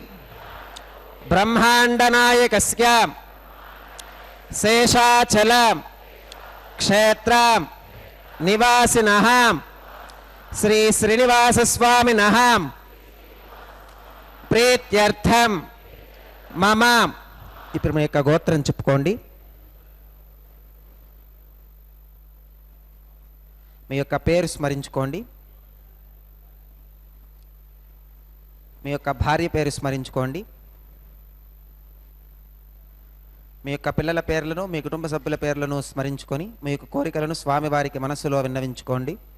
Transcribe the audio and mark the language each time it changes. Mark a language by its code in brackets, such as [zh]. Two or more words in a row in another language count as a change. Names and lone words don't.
[sa] ब्रह्माण्डनायकस्यां शेषाचल क्षेत्र निवासिनः श्री श्रीनिवास स्वामिनः प्रीत्यर्थम मम. [te] ఇప్పుడు మీ యొక్క గోత్రం చెప్పుకోండి. మీ యొక్క పేరు స్మరించుకోండి. మీ యొక్క భార్య పేరు స్మరించుకోండి. మీ యొక్క పిల్లల పేర్లను మీ కుటుంబ సభ్యుల పేర్లను స్మరించుకొని మీ యొక్క కోరికలను స్వామివారికి మనస్సులో విన్నవించుకోండి.